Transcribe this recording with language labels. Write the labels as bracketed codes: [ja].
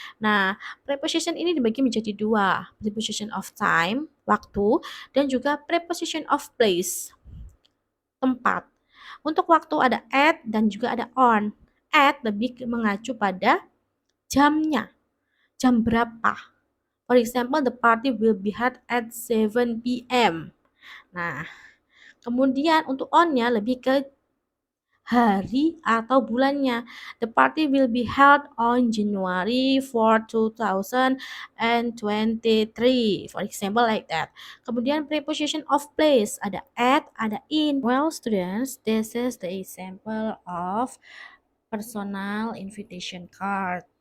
[id] Nah, preposition ini dibagi menjadi dua, preposition of time, waktu, dan juga preposition of place, tempat. Untuk waktu ada at dan juga ada on. At lebih mengacu pada jamnya, jam berapa. [en] For example, the party will be held at 7 p.m. [id] Nah, kemudian untuk on-nya lebih ke hari atau bulannya. [en] The party will be held on January 4, 2023. For example like that. [id] Kemudian preposition of place ada at, ada in. [en] Well students, this is the example of personal invitation card.